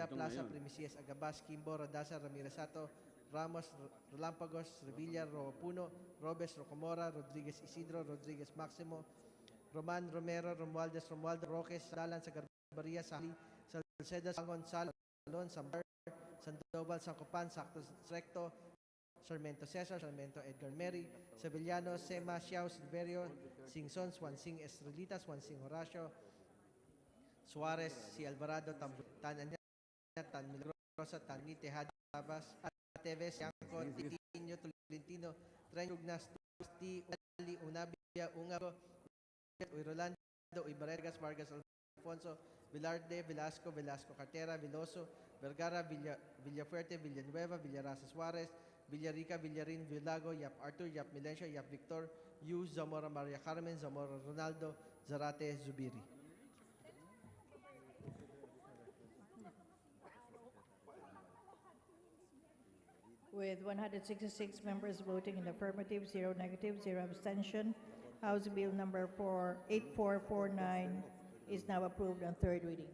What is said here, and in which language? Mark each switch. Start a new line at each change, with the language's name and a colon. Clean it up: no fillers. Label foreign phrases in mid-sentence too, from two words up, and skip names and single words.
English: Plaza, Primicias, Agabas, Kimbo, Radasa, Ramirez Sato, Ramos, Relampagos, Revilla, Roapuno, Robes, Rocomora, Rodriguez Isidro, Rodriguez Maximo, Roman Romero, Romualdez, Romualdo Roques, Dalan, Sagarbaria, Sali, Salcedo, Sangon, Salon, Sambar, Sandoval, Sancopan, Sacto Recto, Sarmento Cesar, Sarmento Edgar Mary, Sevillano, Sema, Xiao, Silverio, Singson, Swansing Estrelitas, Swansing Horacio, Suarez, Si Alvarado, Tan Añat, Tan Milagrosa, Tan Tejada, Tabas, Teves, Yanco, Titino, Tolentino, Trenugnas, Tusti, Ali, Unabia, Ungabo, Uy-Rolando, Uy-Barregas, Vargas Alfonso, Velarde, Velasco, Velasco Cartera, Veloso, Vergara, Villafuerte, Villanueva, Villarasa Suarez, Villarica, Villarin, Villago, Yap Arthur, Yap Milencio, Yap Victor, Yu, Zamora Maria Carmen, Zamora Ronaldo, Zarate Zubiri. With 166 members voting in the affirmative, 0 negative, 0 abstention, House Bill number 8449 is now approved on third reading.